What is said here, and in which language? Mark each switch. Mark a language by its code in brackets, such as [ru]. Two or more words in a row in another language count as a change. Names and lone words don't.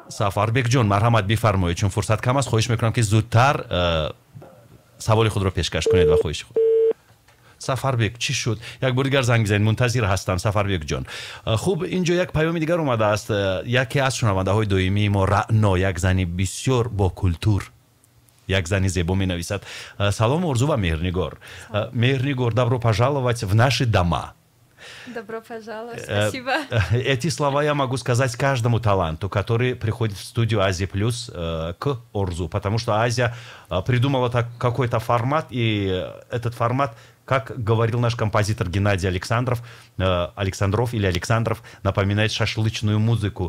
[fa] سفربک جان مرحمت بفرمایید، چون فرصت کم است خواهش میکنم که زودتر سوال خود رو پیشکش کنید و خواهش خود. سفربک چی شد؟ یک بار دیگر زنگ بزنید، منتظر هستم سفربک جان. خوب اینجا یک پیام دیگر اومده است. یکی از شنونده های دویمی ما رعنا، یک زنی بسیار با کلتور، یک [tg] зани зебо менависад. Салом Орзу ва Меҳрнигор. Меҳрнигор, [ru] добро пожаловать в наши дома. Добро пожаловать, спасибо. Эти слова я могу сказать каждому таланту, который приходит в студию Азия Плюс к Орзу, потому что Азия придумала какой-то формат, и этот формат, как говорил наш композитор Геннадий Александров или Александров, напоминает шашлычную музыку.